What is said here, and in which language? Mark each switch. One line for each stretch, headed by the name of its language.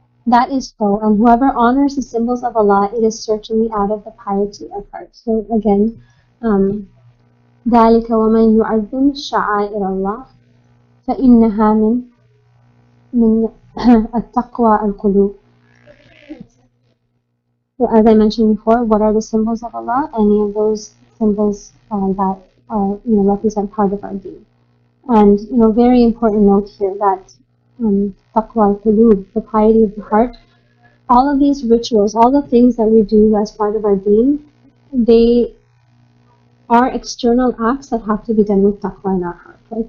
English: That is so, and whoever honors the symbols of Allah, it is certainly out of the piety of heart. So again,
Arabic: ذلك ومن يعظم شعائر الله فإنها من التقوى القلوب.
English: So as I mentioned before, what are the symbols of Allah? Any of those symbols that represent part of our deen. And very important note here that taqwa al-qulub, the piety of the heart, all of these rituals, all the things that we do as part of our deen, they are external acts that have to be done with taqwa in our heart. Right?